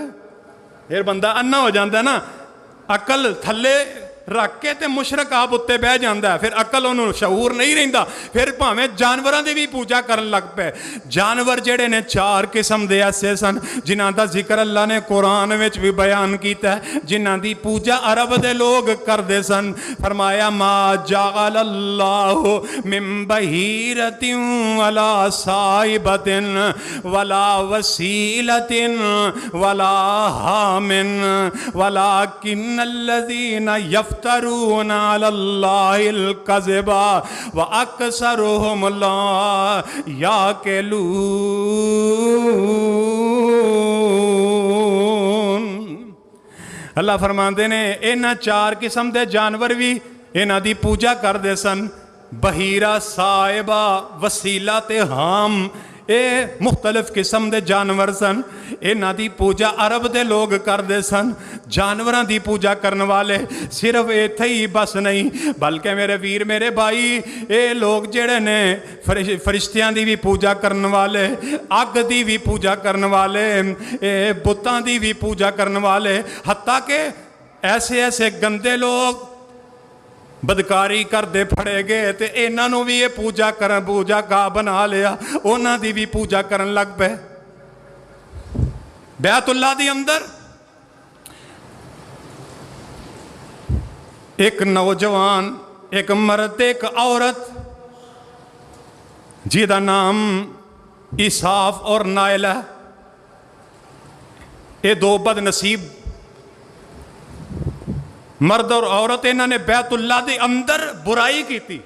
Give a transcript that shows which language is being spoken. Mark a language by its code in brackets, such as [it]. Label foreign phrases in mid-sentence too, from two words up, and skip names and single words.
[pa] پھر بندہ انھا ہو جاتا نا، عقل تھلے رکھ کے تے مشرک آپ اتے بہہ جاتا ہے، پھر عقل انہوں نے شعور نہیں رہندا، پھر بھاویں جانوراں دی بھی پوجا کرن لگ پے. جانور جیہڑے نے چار قسم دے ایسے سن جنہاں دا ذکر اللہ نے قرآن وچ بھی بیان کیتا ہے، جنہاں دی پوجا عرب دے لوگ کردے سن. [ar] فرمایا ما جعل الله من بحيرة ولا سائبة ولا وصيلة ولا حام ولكن الذين يفترون على الله الكذب وأكثرهم لا يعقلون. [pa] اللہ فرماتے نے انہاں چار قسم کے جانور بھی انہاں دی پوجا کرتے سن. بحیرہ، صاحبہ، وصیلہ تے حام، یہ مختلف قسم کے جانور سن. انہاں دی پوجا عرب دے لوگ کرتے سن. جانوراں دی پوجا کرنے والے صرف ایتھے ہی بس نہیں بلکہ میرے ویر میرے بھائی یہ لوگ جیہڑے نے فرشتیاں دی بھی پوجا کرنے والے، اگ دی بھی پوجا کرنے والے، بتاں دی بھی پوجا کرنے والے, अग दी भी पूजा करने वाले, बुतां दी भी पूजा करने वाले, [ur] حتیٰ کہ ایسے ایسے گندے لوگ بدکاری کرتے پھڑے گئے تو انہوں بھی یہ پوجا کا بنا لیا، انہوں کی بھی پوجا [pa] کرن لگ پے. بیت اللہ دی اندر [ur] ایک نوجوان، ایک مرد، ایک عورت [pa] جدا نام [ur] اساف اور نائل ہے، یہ دو بدنصیب مرد اور عورت انہوں نے بیت اللہ کے اندر برائی کی تھی.